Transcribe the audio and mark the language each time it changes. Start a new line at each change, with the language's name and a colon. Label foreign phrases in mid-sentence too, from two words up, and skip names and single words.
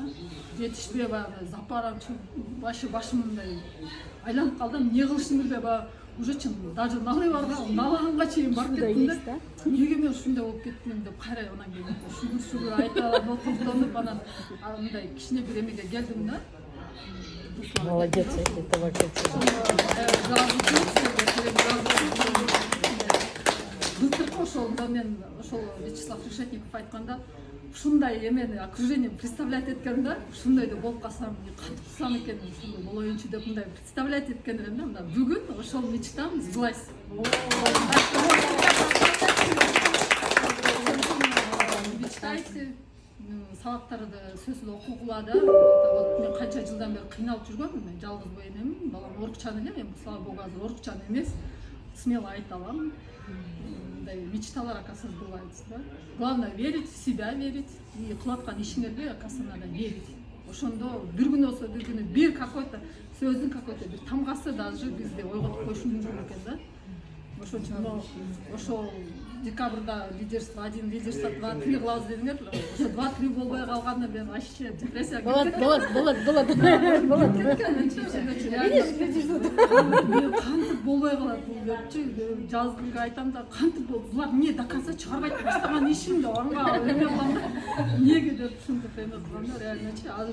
Kyrgyz: Жетишпей баягы запарам, вообще башым мындай айланып калдым, эмне кылышымды билбей, баягы
Russian: уже даже
Kyrgyz: налаганга чейин барып кеттим да. Эмнеге мен ушундай болуп кеттим деп кайра анан кийин шүгүр айталам, токтонуп анан мындай кичине бир эмеге келдим да.
Russian: Молодец, это вообще.
Kyrgyz: Былтыркы ошолдо мен ошол Вячеслав Решетников айтканда ушундай эмени
Russian: окружение представлять
Kyrgyz: эткем да, ушундайда болуп калсам, кантсам экен, ушундай болоюнчу деп мындай представлять эткен элем да. Мына бүгүн ошол
Russian: мечтам сбылась.
Kyrgyz: Мечтайте, сабактарды сөзсүз окугула да. Вот мен канча жылдан бери кыйналып жүргөм, мен жалгыз бой энемин, балам орукчан эле, мен
Russian: слава богу
Kyrgyz: азыр орукчан эмес, смело айта алам. Мечталар,
Russian: оказывается, сбываются, да? Главное верить в себя, верить и
Kyrgyz: кылаткан ишиңерге,
Russian: оказывается, надо верить.
Kyrgyz: ошондо бир күн болсо бир күнү бир какой-то сөздүн какой-то бир тамгасы даже бизди ойготуп коюшу мүмкүн экен да. Ошон үчүн ошол декабрда лидерство 1, лидерство 2, 3 кылабыз дедиңер. Ошо 2, 3 болбой калганда мен вообще депрессияга Болот. мен кантип болбой калат бул депчи жазгынга айтам да кантип булар эмне
Russian: до конца
Kyrgyz: чыгарбайт баштаган ишим деп анга эме кылам да эмнеге деп ушинтип эме кылгам да реальночи азыр